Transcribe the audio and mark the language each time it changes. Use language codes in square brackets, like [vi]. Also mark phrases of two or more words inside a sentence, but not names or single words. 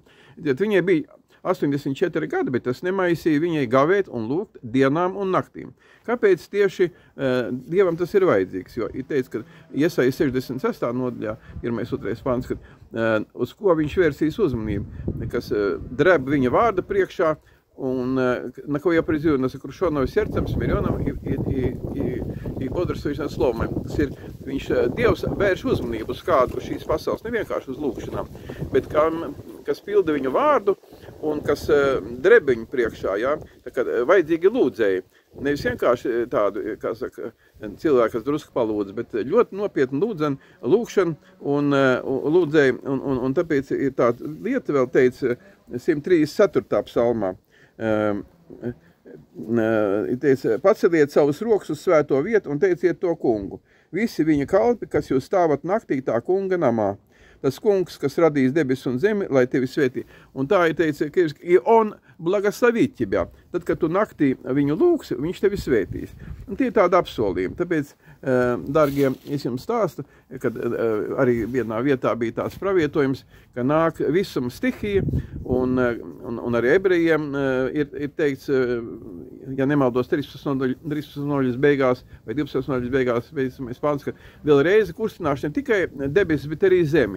[lv] Viņai bija 84 gadi, bet tas nemaisīja viņai gavēt un lūgt dienām un naktīm. Kāpēc tieši Dievam tas ir vajadzīgs? Jo ir teicis, ka Iesaija 66. nodaļā, 1.2. pants, kad uz ko viņš vērsīs uzmanību, kas dreb viņa vārda priekšā, un [ru] на кого я призываю, на сокрушенного сердцем, смиренным и бодрствующим словом. [lv] Tas ir, viņš Dievs vērš uzmanību uz kādu šīs pasaules, ne vienkārši uz lūkšanām, bet kas pilda viņu vārdu un kas dreb viņu priekšā, jā, tā kā vajadzīgi lūdzēji. Nevis vienkārši tādu, kā saka, cilvēku, kas drusku palūdz, bet ļoti nopietni lūkšanu un lūdzēji, un tāpēc ir tāda lieta vēl teica 134. psalmā. Teica, paceliet savus rokas uz svēto vietu un teiciet to kungu. Visi viņa kalpi, kas jūs stāvat naktī tā kunga namā. Tas kungs, kas radīs debesis un zemi, lai tevi svētī. Un tā ir teica, ka [ru] on благословит тебя. [lv] Tad, kad tu naktī viņu lūgsi, viņš tevi svētīs. Un tie ir tādi apsolījumi. Tāpēc, dargie, es jums stāstu, kad arī vienā vietā bija tāds pravietojums, ka nāk visuma stihija, un arī ebrejiem ir teikts, ja nemaldos 13 nodaļas beigās vai 12 nodaļas beigās, mēs pāns, ka vēlreiz kustināšu ne tikai debesis, bet arī zemi.